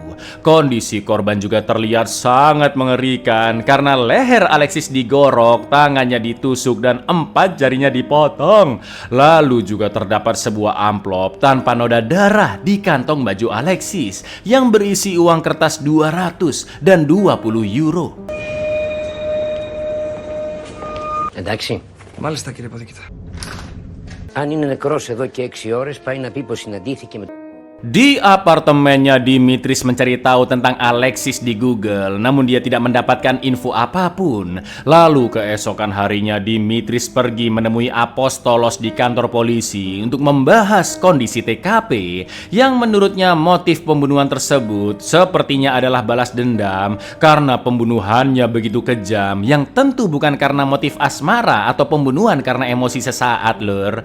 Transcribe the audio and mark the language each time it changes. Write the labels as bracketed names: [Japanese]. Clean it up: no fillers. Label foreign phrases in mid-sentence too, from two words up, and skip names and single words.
[Indonesian] Kondisi korban juga terlihat sangat mengerikan karena leher Alexis digorok, tangannya ditusuk, dan 4 jarinya dipotong. Lalu juga terdapat sebuah amplop tanpa noda darah di kantong baju Alexis yang berisi uang kertas 200 dan 20 euro. [Greek] Εντάξει. Μάλιστα κύριε Παδικητά. Αν είναι νεκρός εδώ και 6 ώρες, πάει να πει πως συναντήθηκε με... [Indonesian] Di apartemennya, Dimitris mencari tahu tentang Alexis di Google, namun dia tidak mendapatkan info apapun. Lalu keesokan harinya, Dimitris pergi menemui Apostolos di kantor polisi untuk membahas kondisi TKP yang menurutnya motif pembunuhan tersebut sepertinya adalah balas dendam karena pembunuhannya begitu kejam, yang tentu bukan karena motif asmara atau pembunuhan karena emosi sesaat, lur.